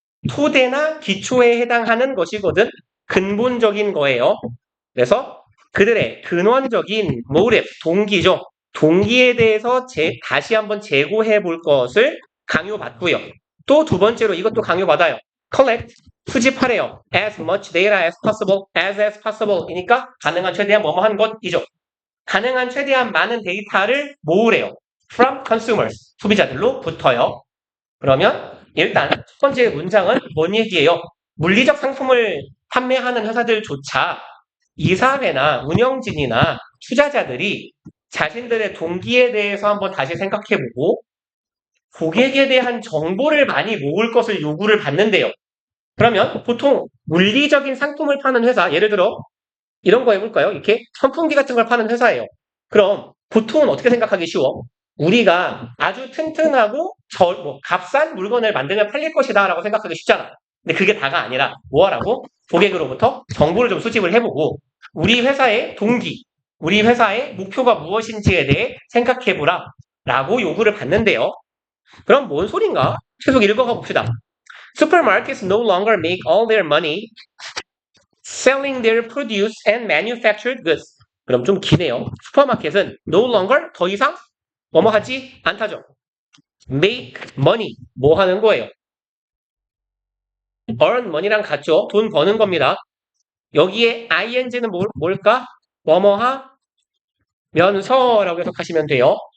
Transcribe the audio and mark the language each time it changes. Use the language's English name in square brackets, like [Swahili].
[Korean] 토대나 기초에 해당하는 것이거든. 근본적인 거예요. 그래서 그들의 근원적인 모tive, 동기죠. 동기에 대해서 다시 한번 재고해 볼 것을 강요받고요. 또 두 번째로 이것도 강요받아요. collect, 수집하래요. [English] as much data as possible, as possible [Korean] 이니까 가능한 최대한 뭐뭐한 것이죠. 가능한 최대한 많은 데이터를 모으래요. [English] from consumers, [Korean] 소비자들로부터요. 그러면 일단 첫 번째 문장은 뭔 얘기예요? 물리적 상품을 판매하는 회사들조차 이사회나 운영진이나 투자자들이 자신들의 동기에 대해서 한번 다시 생각해보고 고객에 대한 정보를 많이 모을 것을 요구를 받는데요. 그러면 보통 물리적인 상품을 파는 회사, 예를 들어 이런 거 해볼까요? 이렇게 선풍기 같은 걸 파는 회사예요. 그럼 보통은 어떻게 생각하기 쉬워? 우리가 아주 튼튼하고 값싼 물건을 만들면 팔릴 것이다 라고 생각하기 쉽잖아. 근데 그게 다가 아니라 뭐 하라고? 고객으로부터 정보를 좀 수집을 해보고 우리 회사의 동기, 우리 회사의 목표가 무엇인지에 대해 생각해보라 라고 요구를 받는데요. 그럼 뭔 소린가? 계속 읽어가 봅시다. [English] Supermarkets no longer make all their money selling their produce and manufactured goods. [Korean] 그럼 좀 기네요. 슈퍼마켓은 [English] no longer [Korean] 더 이상 뭐뭐 하지 않다죠. make money 뭐 하는 거예요? [English] earn money [Korean] 랑 같죠. 돈 버는 겁니다. 여기에 ing는 뭘까? 뭐뭐 하면서라고 해석하시면 돼요.